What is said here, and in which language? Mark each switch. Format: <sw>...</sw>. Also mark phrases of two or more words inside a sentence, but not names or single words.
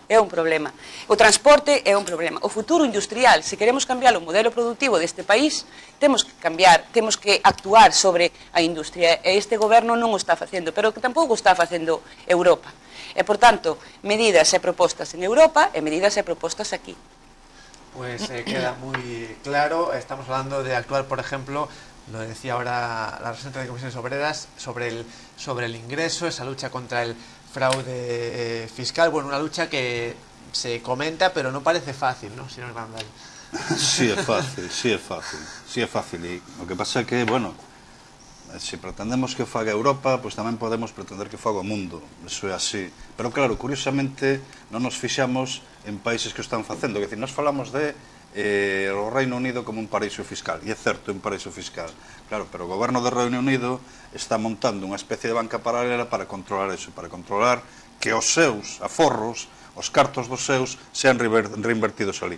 <gl>O transporte é un problema. O futuro industrial, se queremos cambiar o modelo productivo deste país, temos que cambiar, temos que actuar sobre a industria. E este goberno non o está facendo, pero que tampouco está facendo Europa. E, por tanto, medidas e propostas en Europa e medidas e propostas aquí.</gl> <es>Pues queda muy claro. Estamos hablando de actuar, por ejemplo, lo decía ahora la representante de Comisiones Obreras, sobre el ingreso, esa lucha contra el fraude fiscal. Bueno, una lucha que se comenta, pero no parece fácil, ¿no, señor Grandal?</es> <gl>Sí é fácil. E o que pasa é que, bueno, se pretendemos que faga Europa, pois tamén podemos pretender que faga o mundo. Eso é así. Pero claro, curiosamente, non nos fixamos en países que o están facendo. É dicir, nos falamos de o Reino Unido como un paraíso fiscal, e é certo, un paraíso fiscal, claro, pero o goberno do Reino Unido está montando unha especie de banca paralela para controlar eso, para controlar que os seus aforros, os cartos dos seus, sean reinvertidos ali.</gl>